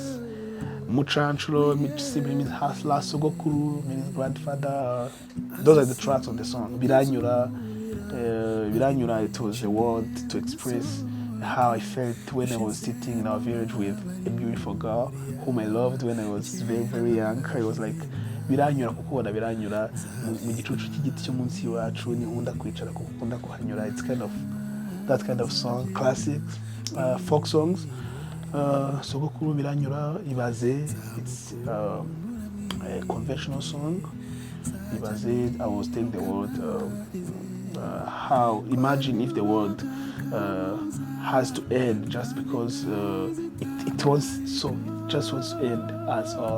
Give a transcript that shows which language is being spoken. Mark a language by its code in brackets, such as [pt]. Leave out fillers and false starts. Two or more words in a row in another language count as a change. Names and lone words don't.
[en] Muchantro simply means hustler, Sogokuru means grandfather. Those are the tracks of the song. Biranyura, it was a word to express how I felt when I was sitting in our village with a beautiful girl whom I loved when I was very, very young. I was like, [rw] biranyura kukubona biranyura mu gicucu cy'igiti cyo munsi iwacu nkunda kwicara kuko ukunda kuhanyura. [en] It's kind of that kind of song, classics, folk songs. [rw] Sogokuru biranyura ibaze, [en] it's a conventional song. Ibaze, I was telling the word how, imagine if the world has to end just because it wants, so it just wants to end as all.